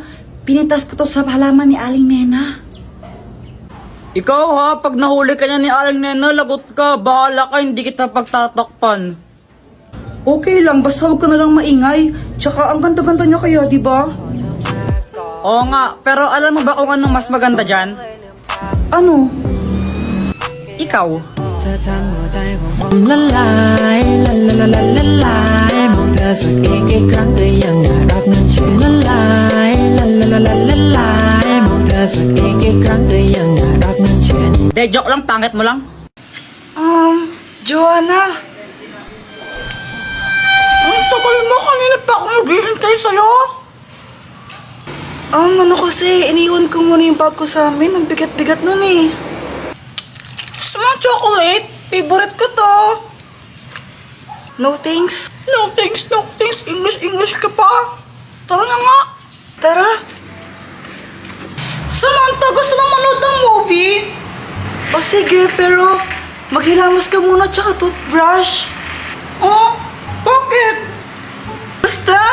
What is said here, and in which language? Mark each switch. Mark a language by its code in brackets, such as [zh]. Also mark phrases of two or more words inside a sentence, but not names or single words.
[tl] Pinitas ko to sa halaman ni Aling Nena. Ikaw, ha, pag nahuli ka niya ni Aling Nena, lagot ka. Bahala ka, hindi kita pagtatakpan. Okay lang, basta huwag ka na lang maingay. Tsaka ang ganda-ganda niya kaya, di ba? Oo nga, pero alam mo ba kung anong mas maganda dyan? Ano? Ikaw. [th] เธอทำหัวใจของผมละลายละละละละละลายมองเธอสักอีกครั้งก็ยังน่ารักนั่นเชื่อละลายละละละละละลายมองเธอสักอีกครั้งก็ยังน่ารักนั่นเชื่อ [tl] De, joke lang, pangit mo lang. Joanna. Ang tagal mo, kanina pa ako maghihintay sa'yo. Ano kasi, iniwan ko muna yung bag ko sa amin. Ang bigat-bigat nun eh. Gusto mo chocolate? Favorite ko to. [en] No thanks. No thanks, no thanks. [tl] English ka pa. Tara na nga. Tara. Samantha, gusto mo manood ng movie? O sige, pero maghilamos ka muna tsaka toothbrush. Oh, bakit? Basta.